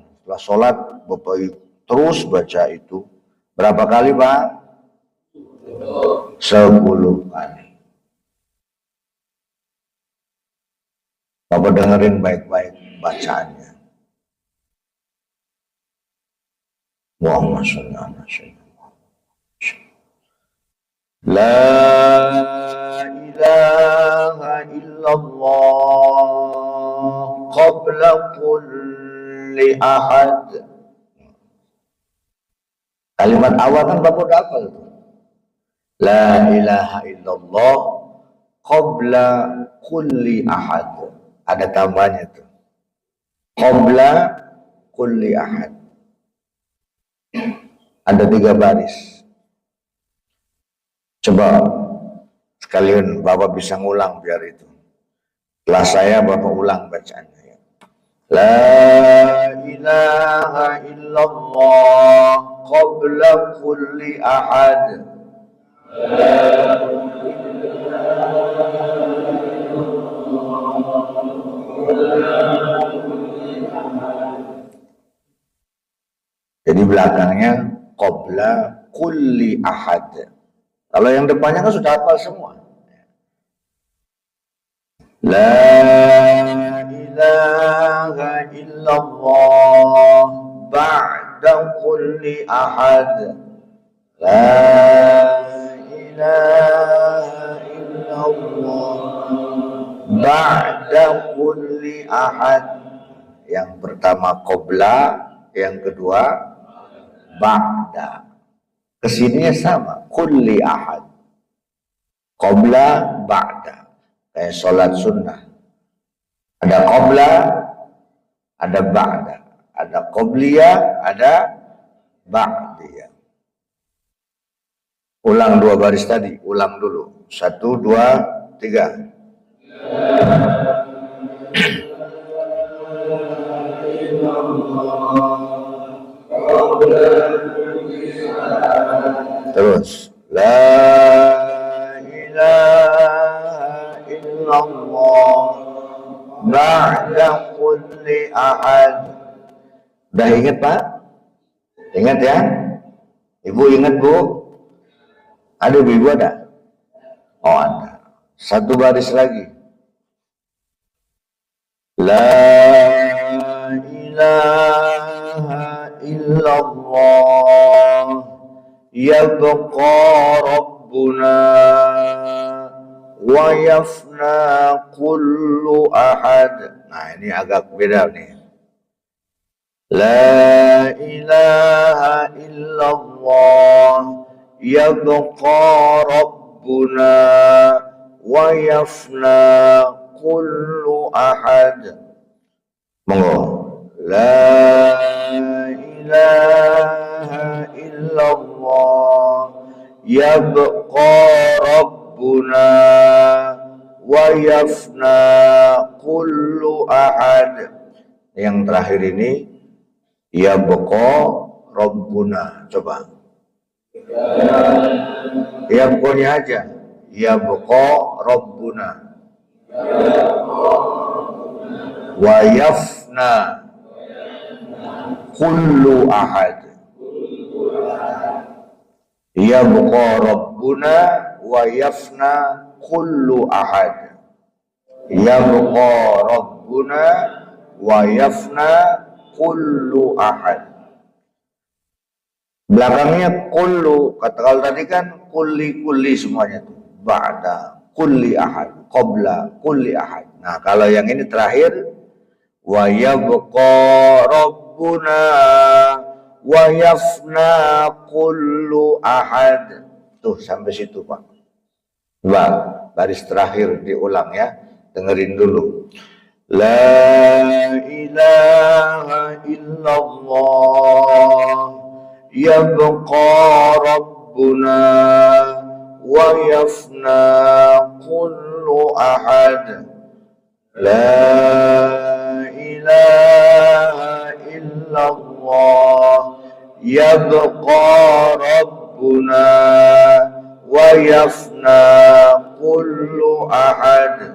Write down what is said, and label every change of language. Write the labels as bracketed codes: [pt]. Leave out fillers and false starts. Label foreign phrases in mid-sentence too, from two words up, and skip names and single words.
[id] Setelah sholat Bapak terus baca itu. Berapa kali, Pak? 10 kali. Bapak dengerin baik-baik bacaannya. [ar] اللهم صل على سيدنا لا إله إلا الله قبل كل أحد. [id] Kalimat awal kan Bapak udah hafal tuh. [ar] لا إله إلا الله قبل كل أحد. [id] Ada tambahnya tuh. [ar] قبل كل أحد. [id] Ada 3 baris. Coba sekalian Bapak bisa ngulang biar itu. Setelah saya Bapak ulang bacaannya. [ar] لا إله إلا الله قبل كل أحد. [id] Jadi belakangnya [ar] قبل كل أحد. [id] Kalau yang depannya kan sudah hafal semua. [ar] لا إله إلا الله بعد كل أحد. لا إله إلا الله بعد كل أحد. [id] Yang pertama qabla, yang kedua ba'da. Kesininya sama, [ar] كل أحد. قبل، بعد. [id] Kayak sholat sunnah. Ada qabla, ada ba'da. Ada qabliyah, ada ba'diyah. Ulang 2 baris tadi, ulang dulu. 1, 2, 3. [ar] Terus لا إله إلا الله بعد كل أحد. [id] Udah ingat Pak? Ingat ya? Ibu ingat Bu? Ada ibu ada? Oh ada. 1 baris lagi. [ar] لا إله إلا الله يبقى ربنا ويفنى كل أحد. [id] Nah ini agak beda nih. [ar] لا إله إلا الله يبقى ربنا ويفنى كل أحد. [id] Monggo. [ar] لا إله إلا الله يبقى ربنا ويفنى كل أحد. [id] Yang terakhir ini [ar] يبقى ربنا. [id] Coba yabqanya aja. [ar] يبقى ربنا ويفنى كل أحد. يبقى ربنا ويفنى كل أحد. يبقى ربنا ويفنى كل أحد. [id] Belakangnya kullu, kata kalau tadi kan kulli semuanya tuh. [ar] بعد كل أحد، قبل كل أحد. [id] Nah, kalau yang ini terakhir [ar] ويبقى ربنا ويفنى كل أحد. [id] Tuh sampai situ Pak. Coba baris terakhir diulang ya. Dengerin dulu. [ar] لا إله إلا الله يبقى ربنا ويفنى كل أحد. لا إله إلا الله يبقى ربنا ويفنى كل أحد.